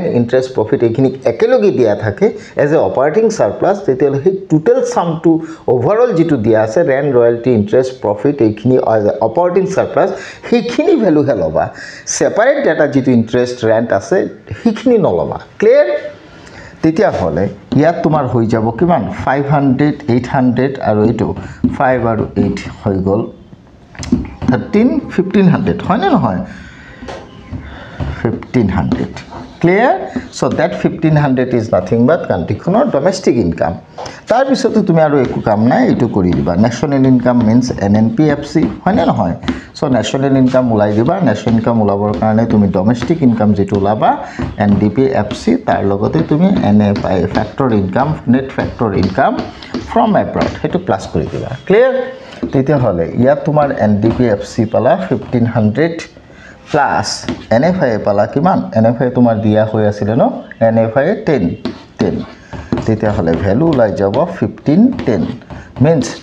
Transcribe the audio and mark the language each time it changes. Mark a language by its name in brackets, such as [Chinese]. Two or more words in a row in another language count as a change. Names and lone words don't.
[English] interest profit [Assamese] এইখিনি একেলগে দিয়া থাকে [English] as a operating surplus [Assamese] তেতিয়ালে হে [English] total sum to overall [Assamese] যেটো দিয়া আছে [English] rent royalty interest profit [Assamese] এইখিনি [English] as a operating surplus [Assamese] সেইখিনি ভ্যালু হে লবা [English] separate data [Assamese] যেটো [English] interest rent [Assamese] আছে সেইখিনি নলবা ক্লিয়াৰ তেতিয়া হলে ইয়াত তোমাৰ হৈ যাব কিমান 500 800 আৰু এটো 5 আৰু 8 হৈ গল 1500 হয় না নহয় 1500 [English] clear so that 1500 is nothing but [Assamese] কান্ট্ৰিখনৰ [English] domestic income [Assamese] তাৰ পিছতো তুমি আৰু একো কাম নাই এটো কৰি দিবা [English] national income means [Assamese] NNPFC হয় না নহয় [English] so national income [Assamese] উলাই দিবা ন্যাশনাল ইনকাম উলাবৰ কাৰণে তুমি [English] domestic income [Assamese] যেটো উলাবা NDPFC তাৰ লগতে তুমি [English] NFI factor income net factor income from abroad [Assamese] হেতু প্লাস কৰি দিবা ক্লিয়াৰ তেতিয়া হলে ইয়াত তোমাৰ NDPFC পালা 1500 প্লাস NFI পালা কিমান NFI তোমাৰ দিয়া হৈ আছিল ন NFI 10 তেতিয়া হলে ভ্যালু লাই যাব 1510 means